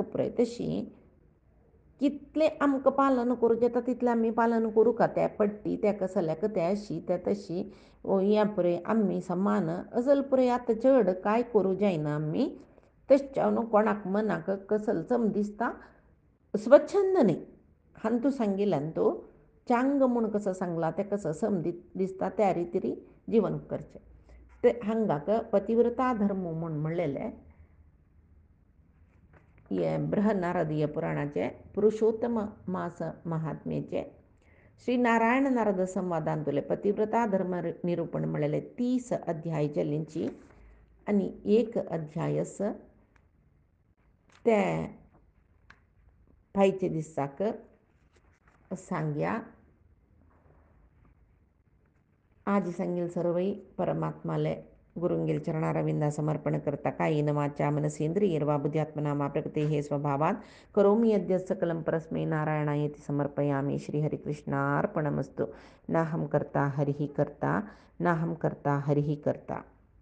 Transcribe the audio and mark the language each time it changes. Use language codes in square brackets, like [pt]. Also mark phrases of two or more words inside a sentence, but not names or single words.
[kok] पळय तशी कितलें आमकां पालन करूं येता तितलें आमी पालन करूं का त्या पडटी त्या सल्याक ते अशी ते तशी हें पळय आमी समान असल पळय आतां चड कांय करूं जायना आमी तशें कोणाक मनाक कसल सम दिसता स्वच्छंद न्ही हांतू सांगिल्ल्यान तूं चांग म्हूण कसो सांगला ते कसो सम दिसता त्या रितीरी जिवन करचें ते हांगाक पतिव्रता धर्म म्हूण म्हणलेले हे बृहन्नारदीय पुराणाचे पुरुषोत्तम मास महात्म्येचे श्री नारायण नारद संवादांतले पतिव्रता धर्म निरूपण म्हणलेले 30 अध्याय चलींची आनी एक अध्यायस ते पायचे दिसाक सांगया आज सांगील सर्वई परमात्माले गुरुंगेल चरणारविंदा समर्पण करता [sa] कायेन वाचा मनसेंद्रियर्वा बुद्ध्यात्मना मा प्रकृते हे स्वभावात करोमि यद्यत् सकलं परस्मै नारायणायेति समर्पयामि श्रीहरिकृष्णार्पणमस्तु नाहं कर्ता हरिः कर्ता नाहं कर्ता हरिः कर्ता.